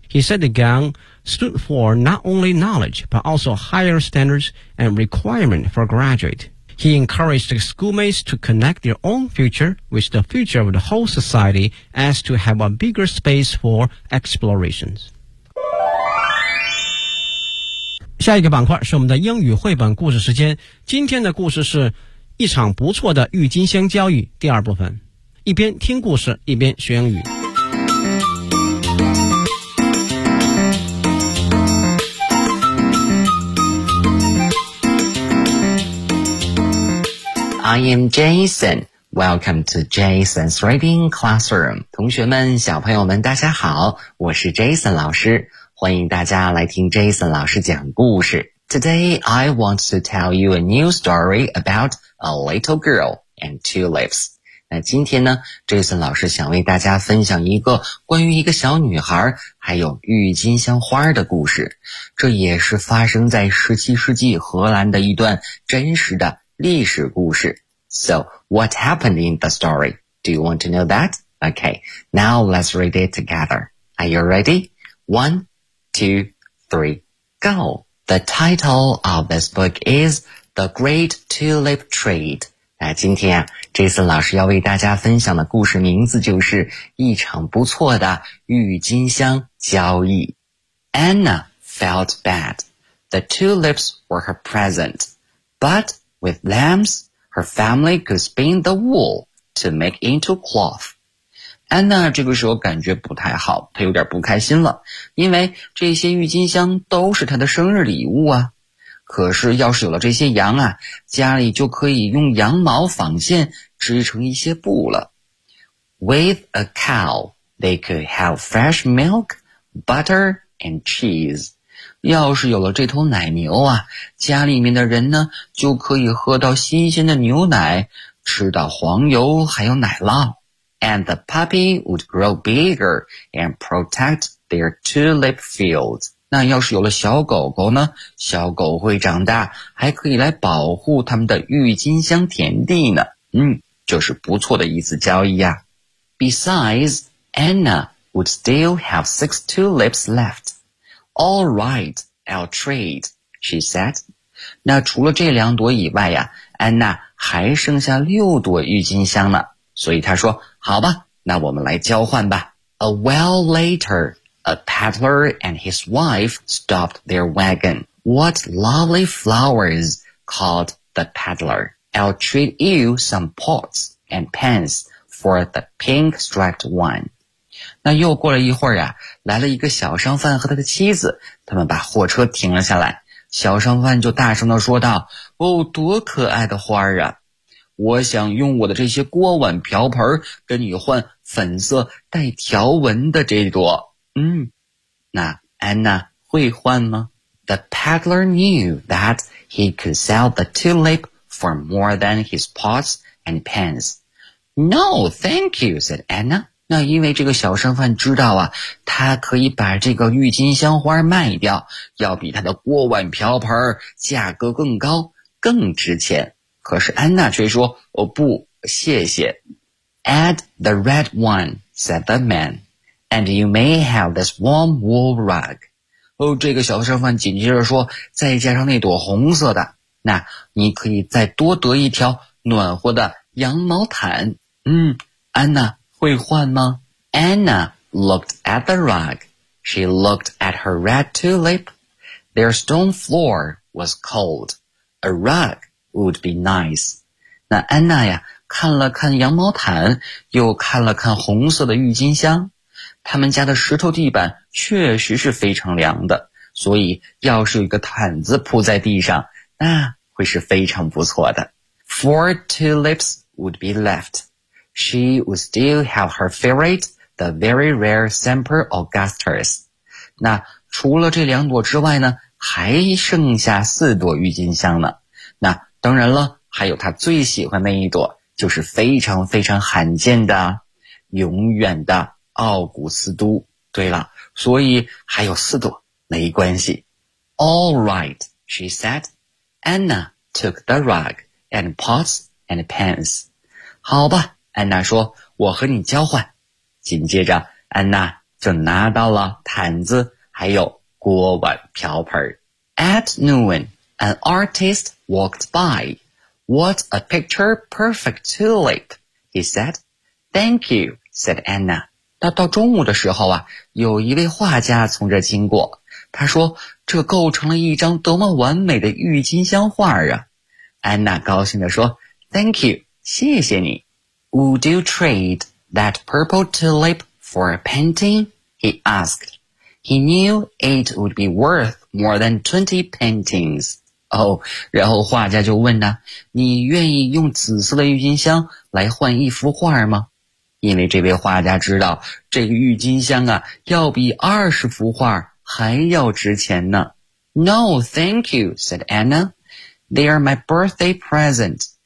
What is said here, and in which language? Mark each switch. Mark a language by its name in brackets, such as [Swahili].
[English] He said the gang stood for not only knowledge, but also higher standards and requirement for graduate. He encouraged the schoolmates to connect their own future with the future of the whole society as to have a bigger space for explorations. [Chinese] 下一个板块是我们的英语绘本故事时间。今天的故事是一场不错的郁金香交易第二部分。一边听故事，一边学英语。 [English] I am Jason. Welcome to Jason's Reading Classroom. [Chinese] 同学们，小朋友们，大家好，我是 Jason 老师，欢迎大家来听 Jason 老师讲故事。 [English] Today, I want to tell you a new story about a little girl and tulips. [Chinese] 那今天呢 ,Jason 老师想为大家分享一个关于一个小女孩还有郁金香花的故事。这也是发生在17世纪荷兰的一段真实的历史故事。 [English] So, what happened in the story? Do you want to know that? Okay, now let's read it together. Are you ready? 1, 2, 3, go! The title of this book is The Great Tulip Trade. [Chinese] 那今天啊 ,Jason 老师要为大家分享的故事名字就是一场不错的郁金香交易。 [English] Anna felt bad. The tulips were her present. But... With lambs, her family could spin the wool to make into cloth. [Chinese] Anna 这个时候感觉不太好，她有点不开心了，因为这些郁金香都是她的生日礼物啊。可是要是有了这些羊啊，家里就可以用羊毛纺线织成一些布了。 [English] With a cow, they could have fresh milk, butter, and cheese. [Chinese] 要是有了这头奶牛啊，家里面的人呢就可以喝到新鲜的牛奶，吃到黄油还有奶酪。 [English] And the puppy would grow bigger and protect their tulip fields. [Chinese] 那要是有了小狗狗呢，小狗会长大，还可以来保护他们的郁金香田地呢。就是不错的一次交易啊。 [English] Besides, Anna would still have 6 tulips left. All right, I'll trade, she said. [Chinese] 那除了这两朵以外呀，安娜还剩下六朵郁金香呢。所以她说，好吧，那我们来交换吧。 [English] A while later, A peddler and his wife stopped their wagon. What lovely flowers, called the peddler. I'll treat you some pots and pans for the pink striped one. [Chinese] 那又过了一会儿啊，来了一个小商贩和他的妻子，他们把货车停了下来。小商贩就大声地说道，哦，多可爱的花啊，我想用我的这些锅碗瓢盆跟你换粉色带条纹的这朵。嗯，那安娜会换吗？ [English] The peddler knew that he could sell the tulip for more than his pots and pans. No, thank you, said Anna. [Chinese] 那因为这个小商贩知道啊，他可以把这个郁金香花卖掉，要比他的锅碗瓢盆价格更高，更值钱。可是安娜却说，哦不，谢谢。 [English] Add the red one, said the man, and you may have this warm wool rug. [Chinese] 哦，这个小商贩紧接着说，再加上那朵红色的，那你可以再多得一条暖和的羊毛毯。嗯，安娜会换吗？ [English] Anna looked at the rug. She looked at her red tulip. Their stone floor was cold. A rug would be nice. [Chinese] 那安娜呀，看了看羊毛毯，又看了看红色的郁金香。他们家的石头地板确实是非常凉的，所以要是有一个毯子铺在地上，那会是非常不错的。 [English] Four tulips would be left. She would still have her favorite, the very rare Semper Augustus. [Chinese] 那除了这两朵之外呢，还剩下四朵郁金香呢。那当然了，还有她最喜欢那一朵，就是非常非常罕见的，永远的奥古斯都。对了，所以还有四朵，没关系。 [English] All right, she said. Anna took the rug and pots and pans. [Chinese] 好吧，安娜说，我和你交换。紧接着，安娜就拿到了毯子，还有锅碗瓢盆。 [English] At noon, an artist walked by. What a picture-perfect tulip, he said. Thank you, said Anna. [Chinese] 那到中午的时候啊，有一位画家从这经过，他说，这构成了一张多么完美的郁金香画啊。安娜高兴地说， [English] Thank you, [Chinese] 谢谢你。 [English] Would you trade that purple tulip for a painting? He asked. He knew it would be worth more than 20 paintings. [Chinese] 哦，然后画家就问呢，你愿意用紫色的郁金香来换一幅画吗？因为这位画家知道这个郁金香啊要比20幅画还要值钱呢。 [English] No, thank you, said Anna. They are my birthday present.